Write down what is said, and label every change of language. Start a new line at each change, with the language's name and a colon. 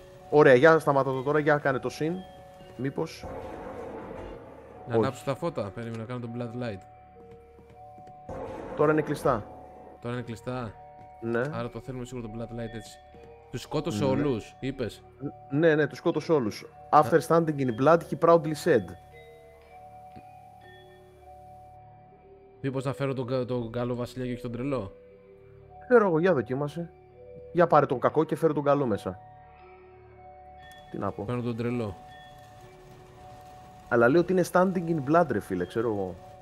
Greek: Ωραία, για σταμάτα το τώρα, για κάνε το συν. Μήπως. Να ανάψω τα φώτα. Περίμενα να κάνω τον Bloodlight. Τώρα είναι κλειστά. Τώρα είναι κλειστά. Ναι. Άρα το θέλουμε σίγουρα τον Bloodlight έτσι. Τους σκότωσε όλους, είπες. Ναι, τους σκότωσε όλους.
English: After standing in blood, he proudly said.
Greek: Μήπως να φέρω τον καλό βασιλιά και όχι τον τρελό. Ξέρω εγώ, για δοκίμασε. Για πάρε τον κακό και φέρε τον καλό μέσα. Τι να πω. Παίρνω τον τρελό. Αλλά λέω ότι είναι
English: standing in blood,
Greek: ρε φίλε, ξέρω εγώ.